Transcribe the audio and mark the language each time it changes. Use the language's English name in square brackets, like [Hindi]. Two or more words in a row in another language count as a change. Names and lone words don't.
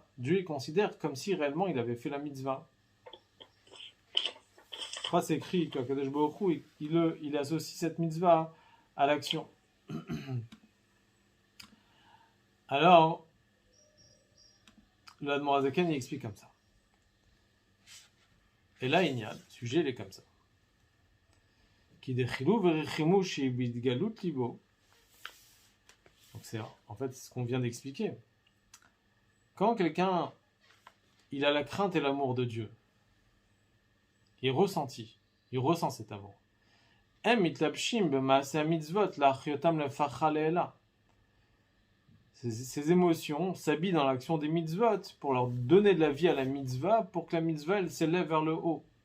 [French] Dieu il considère comme si réellement il avait fait la mitzvah. Après c'est écrit qu' [Hebrew] הקדוש ברוך הוא [French] il associe cette mitzvah à l'action. Alors, le Admor HaZaken il explique comme ça. Et là, il y a le sujet, il est comme ça. [Hebrew] כי דחילו ורחימו שבהתגלות לבו. [French] Donc c'est en fait ce qu'on vient d'expliquer. Quand quelqu'un il a la crainte et l'amour de Dieu, il ressent cet amour. Ces émotions s'habillent dans l'action des mitzvot pour leur donner de la vie à la mitzvah, pour que la mitzvah elle s'élève vers le haut.